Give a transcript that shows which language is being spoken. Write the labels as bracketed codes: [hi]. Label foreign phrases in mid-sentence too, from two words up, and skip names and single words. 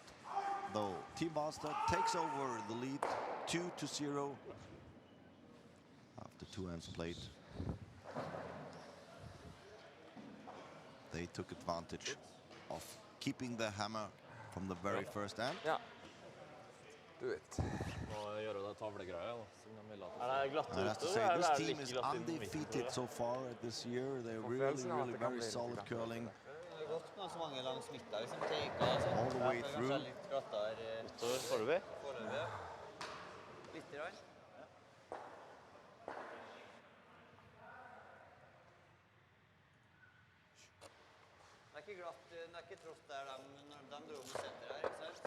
[en] Though Team Walstad takes over the lead 2-0 after 2 hands played. They took advantage of keeping the hammer from the very first hand. Ja. Do it. [no] Må gjøre det tavlegreia da, som de ville at Er det glatt [en] I have to [no] ute, [en] say, [no] eller [en] this [no] er det [en] team [no] like [en] is [no] glatt inn på midten, tror [en] undefeated [no] du? [en] so far this year. They're really, [no] følelsen av at [en] really [no] det kan [en] very [no] bli litt [en] solid [no] glatt. [en] curling. [no] Det er godt med så mange langs midten, liksom teika og sånn. [en] All the way [no] Det er [en] through. [no] kanskje litt glattere Utover foreløpig. foreløpig. Litt grann. Det er ikke glatt, det er ikke tross der når de dro med senter her, ikke sant?